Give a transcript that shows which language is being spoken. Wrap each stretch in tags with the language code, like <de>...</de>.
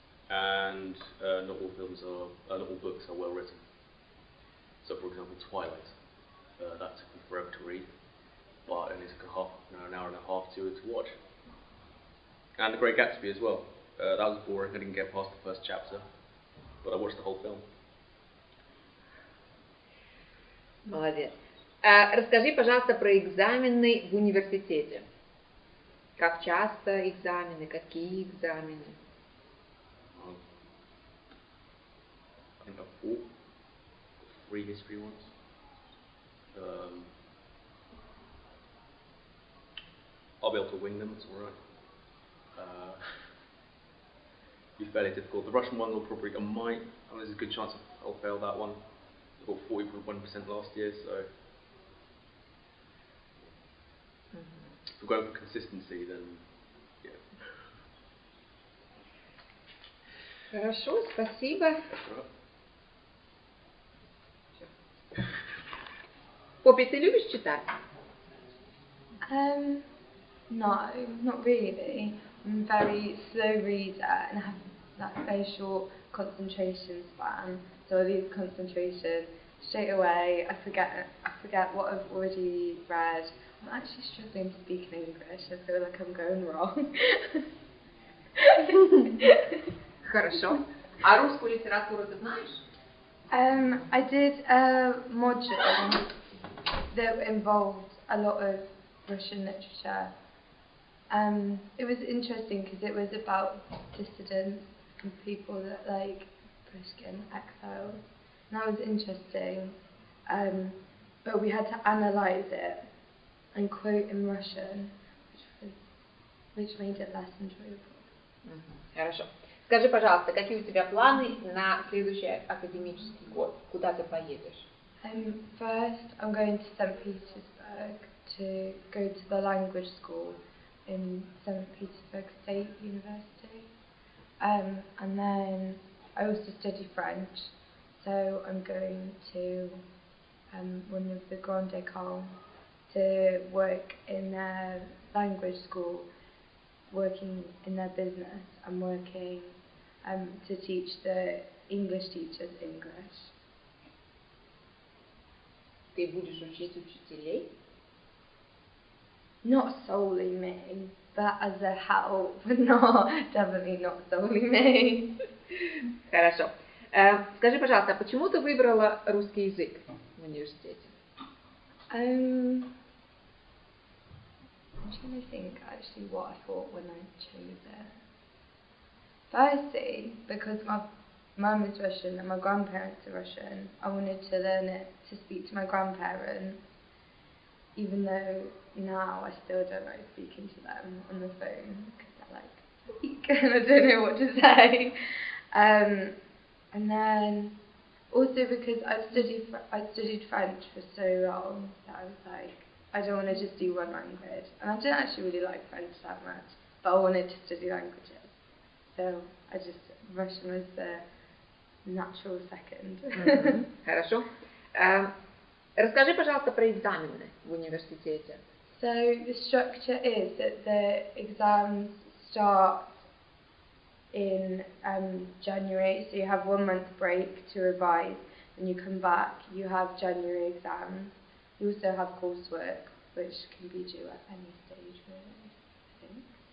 <en>And not all books are well written. So, for example, Twilight That took me forever to read, but it only took an hour and a half to watch. And The Great Gatsby as well. That was boring. I didn't get past the first chapter, but I watched the whole film.</en> <ru>Молодец. Расскажи, пожалуйста, про экзамены в университете. Как часто экзамены, какие экзамены?</ru> <en>I think I've 3 history ones. I'll be able to wing them, it's alright. Be fairly difficult. The Russian one will probably, there's a good chance I'll fail that one. I got 40.1% last year, so if we're going for consistency, then yeah.</en> <ru>Хорошо, спасибо.</ru> <en>That's right.</en> <ru>Поппи, ты любишь читать?</ru> <en>No, not really. I'm a very slow reader and I have that very short concentration span. So I lose concentration straight away. I forget what I've already read. I'm actually struggling to speak in English. I feel like I'm going wrong.</en> <ru>Хорошо. А русскую литературу ты знаешь?</ru> <en>I did a module that involved a lot of Russian literature. It was interesting because it was about dissidents and people that like Pushkin, exiled. And that was interesting. But we had to analyse it and quote in Russian, which made it less enjoyable.</en> <ru>Хорошо. Скажи, пожалуйста, какие у тебя планы на следующий академический год? Куда ты поедешь?</ru> <en>First, I'm going to St. Petersburg to go to the language school in St. Petersburg State University. And then I also study French, so I'm going to one of the Grandes Écoles to work in their language school, working in their business and working to teach the English teachers English.</en> <ru>Ты будешь учить учителей?</ru> <en>Not solely me, but as a help, definitely not solely me.</en> <ru>Хорошо. Скажи, пожалуйста, а почему ты выбрала русский язык в университете?</ru> <en>I'm trying to think actually what I thought when I chose it. Firstly, because my mum is Russian and my grandparents are Russian, I wanted to learn it to speak to my grandparents, even though now I still don't like speaking to them on the phone because they're like, speak, and I don't know what to say. And then also because I studied French for so long that I was like, I don't want to just do one language. And I didn't actually really like French that much, but I wanted to study languages. So Russian was the natural second.</en> <ru>Хорошо. Расскажи, пожалуйста, про экзамены в университете.</ru> <en>So the structure is that the exams start in January, so you have 1 month break to revise, and you come back, you have January exams. You also have coursework, which can be due at any stage, really, I think.</en>